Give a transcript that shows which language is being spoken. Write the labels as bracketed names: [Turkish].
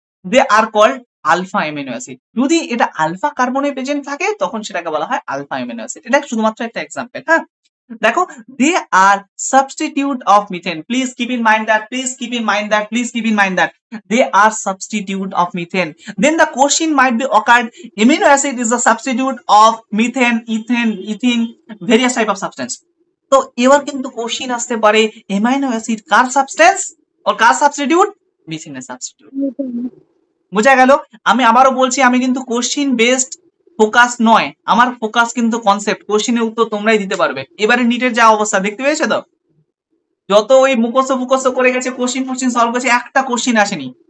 [English] They are called alpha amino acid. [Bangla] যদি এটা alpha কার্বনে present থাকে তখন সেটাকে বলা হয় আলফা অ্যামিনো অ্যাসিড। এটা শুধুমাত্র একটা এক্সাম্পল, হ্যাঁ? দেখো, [English] They are substitute of methane. Please keep in mind that, please keep in mind that, please keep in mind that they are substitute of methane. Then the question might be occurred, amino acid is the substitute of methane, ethane, ethene, various type of substance. [Bangla] তো এবার কিন্তু question আসতে পারে, amino acid কার substance আর কার substitute? মিথেনের substitute. বোঝা গেল? আমি আবারও বলছি, আমি কিন্তু কোশ্চিন বেসড ফোকাস নয়, আমার ফোকাস কিন্তু কনসেপ্ট। কোশ্চিনের উত্তর তোমরাই দিতে পারবে। এবারে নিটের যা অবস্থা দেখতে পেয়েছো তো, যত ওই মুখস্থ করে গেছে, কোশ্চিন সলভ করেছে, একটা কোশ্চিন আসেনি।